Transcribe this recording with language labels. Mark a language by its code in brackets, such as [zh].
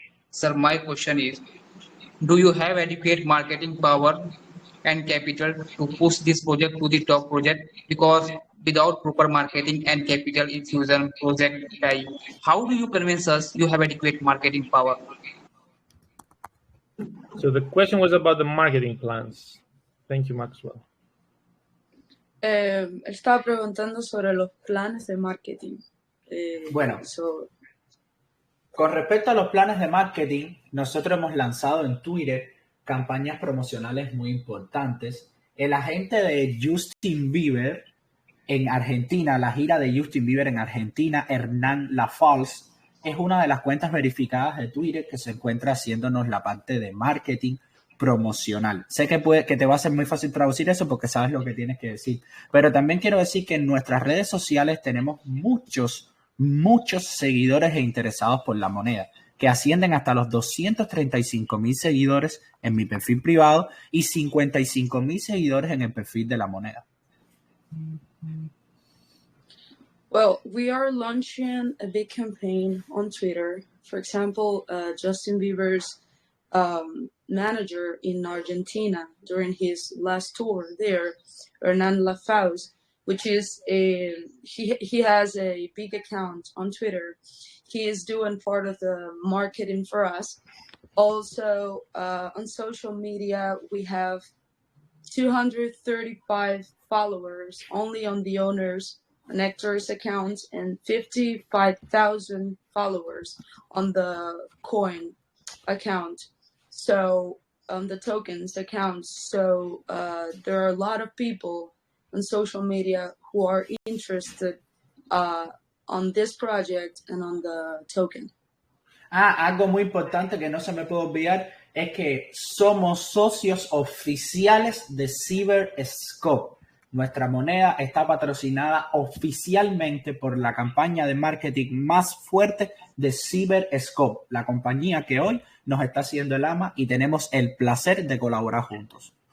[en] Sir, my question is, do you have adequate marketing power and capital to push this project to the top project? Because without proper marketing and capital infusion project die. How do you convince us you have adequate marketing power? So the question was about the marketing plans. Thank you, Maxwell. [es] Estaba preguntando sobre los planes de marketing. Bueno, con respecto a los planes de marketing, nosotros hemos lanzado en Twitter campañas promocionales muy importantes. El agente de Justin Bieber en Argentina, la gira de Justin Bieber en Argentina, Hernán Lafals, es una de las cuentas verificadas de Twitter que se encuentra haciéndonos la parte de marketing promocional. Sé que te va a ser muy fácil traducir eso porque sabes lo que tienes que decir, pero también quiero decir que en nuestras redes sociales tenemos muchos seguidores e interesados por la moneda, que ascienden hasta los 235,000 seguidores en mi perfil privado y 55,000 seguidores en el perfil de la moneda. [en] Well, we are launching a big campaign on Twitter. For example, Justin Bieber's manager in Argentina during his last tour there, Hernán Lafause, which is he has a big account on Twitter. He is doing part of the marketing for us. Also, on social media, we have 235 followers only on the owners and actors accounts and 55,000 followers on the coin account. So on the tokens accounts. So there are a lot of people on social media who are interested on this project and on the token. [es] Algo muy importante que no se me puede olvidar es que somos socios oficiales de Coinscope. Nuestra moneda está patrocinada oficialmente por la campaña de marketing más fuerte de Coinscope, la compañía que hoy nos está haciendo el AMA y tenemos el placer de colaborar juntos.